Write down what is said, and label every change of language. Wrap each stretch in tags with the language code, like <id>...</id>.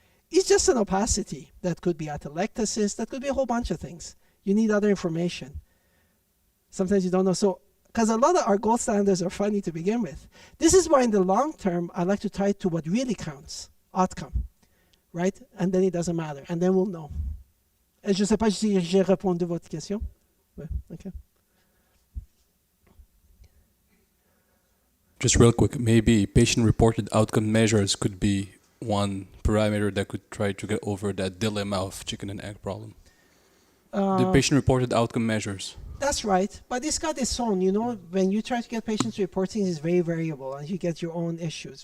<en>It's just an opacity. That could be atelectasis. That could be a whole bunch of things. You need other information. Sometimes you don't know. So, because a lot of our gold standards are funny to begin with. This is why in the long term, I like to tie it to what really counts, outcome, right? And then it doesn't matter. And then we'll know.</en> <fr>Et je ne sais pas si j'ai répondu à votre question. Ouais, okay.</fr> <en>Just real quick, maybe patient-reported outcome measures could be one parameter that could try to get over that dilemma of chicken and egg problem. The patient-reported outcome measures. That's right, but it's got its own, when you try to get patients reporting, it's very variable and you get your own issues.</en>